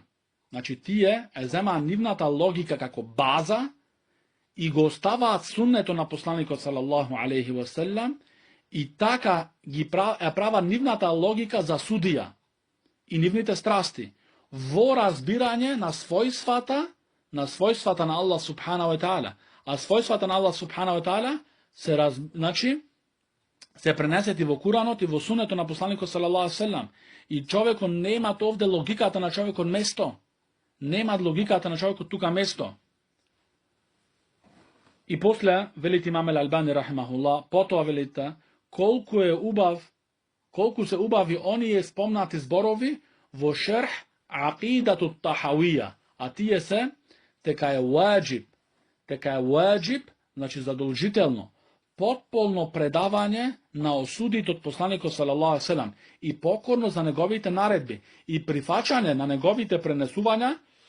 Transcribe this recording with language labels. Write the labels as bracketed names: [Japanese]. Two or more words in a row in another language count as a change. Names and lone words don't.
[Macedonian] Значи тие земаат нивната логика како база и го оставаат суннето на посланикот [Arabic] صلى الله عليه وسلم [Macedonian] и така ги прават нивната логика за судија и нивните страсти во разбирање на својствата на Аллах [Arabic] سبحانه وتعالى. [Macedonian] А својствата на Аллах [Arabic] سبحانه وتعالى [Macedonian] се пренесети во Куранот и во сунето на посланикот [Arabic] صلى الله عليه وسلم. [Macedonian] И човекот немат овде логиката на човекот место. Немат логиката на човекот тука место. И после велите имам Албани рахимахуллах, потоа велите колку се убави оние спомнати зборови во шерх акидату тахавија, а тие се дека е ваџиб, значи задолжително, потполно предавање на осудите од посланикот [Arabic] صلى الله عليه وسلم [Macedonian] и покорно за неговите наредби и прифаќање на неговите пренесувања